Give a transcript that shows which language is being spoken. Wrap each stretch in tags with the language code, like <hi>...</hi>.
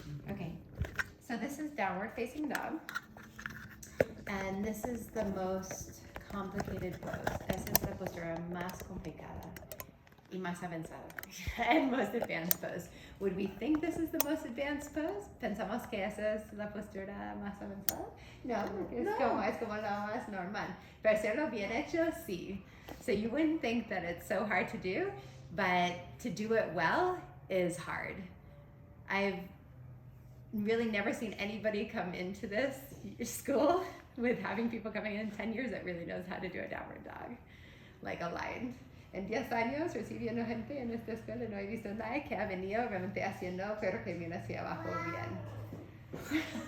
<en>Okay, so this is downward facing dog. And this is the most complicated pose.</en> <es>Esa es la postura más complicada y más avanzada</es> <en>and most advanced pose. Would we think this is the most advanced pose?</en> <es>¿Pensamos que esa es la postura más avanzada? No, es como la más normal. Pero hacerlo bien hecho, sí.</es> <en>So you wouldn't think that it's so hard to do, but to do it well is hard. I've really never seen anybody come into this school with having people coming in 10 years that really knows how to do a downward dog, like aligned.</en> <es>En 10 años recibiendo gente en esta escuela no he visto nadie que ha venido realmente haciendo pero que viene hacia abajo bien.</es>